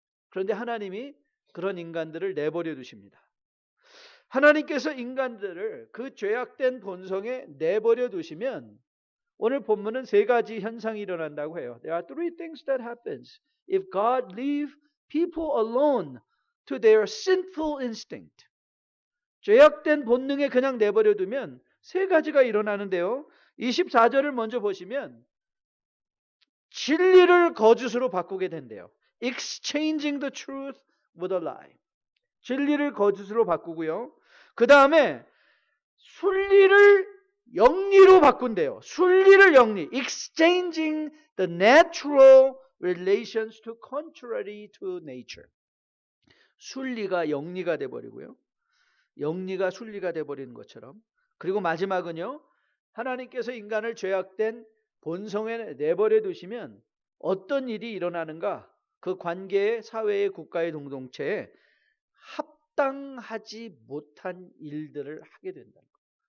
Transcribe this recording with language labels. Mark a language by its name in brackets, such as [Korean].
[Korean] 그런데 하나님이 그런 인간들을 내버려 두십니다. 하나님께서 인간들을 그 죄악된 본성에 내버려 두시면 오늘 본문은 세 가지 현상이 일어난다고 해요. [English] There are three things that happens if God leave people alone to their sinful instinct. [Korean] 죄악된 본능에 그냥 내버려 두면 세 가지가 일어나는데요. 24절을 먼저 보시면 진리를 거짓으로 바꾸게 된대요. [English] Exchanging the truth with a lie. [Korean] 진리를 거짓으로 바꾸고요. 그 다음에 순리를 영리로 바꾼대요. 순리를 영리. [English] Exchanging the natural relations to contrary to nature. [Korean] 순리가 영리가 돼버리고요. 영리가 순리가 돼버리는 것처럼. 그리고 마지막은요. 하나님께서 인간을 죄악된 본성에 내버려 두시면 어떤 일이 일어나는가? 그 관계의 사회의 국가의 공동체에 합당하지 못한 일들을 하게 된다는 거예요.